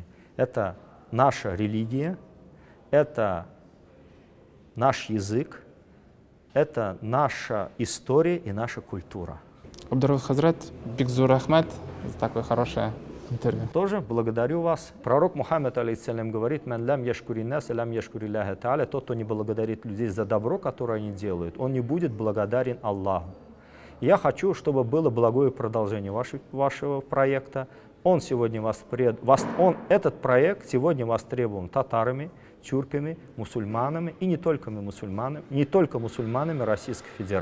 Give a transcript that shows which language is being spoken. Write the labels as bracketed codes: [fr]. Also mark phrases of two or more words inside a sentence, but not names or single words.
[ru] Это наша религия, это наш язык, это наша история и наша культура. Габдаров Хазрат, Бигзур Ахмед за такое хорошее интервью. Тоже благодарю вас. Пророк Мухаммед, алейхиссалям, говорит: [ar] «من لم يشكر الناس لم يشكر الله تعالى». [ru] Тот, кто не благодарит людей за добро, которое они делают, он не будет благодарен Аллаху. Я хочу, чтобы было благое продолжение вашего проекта. Этот проект сегодня востребован татарами, тюрками, мусульманами и не только мусульманами Российской Федерации.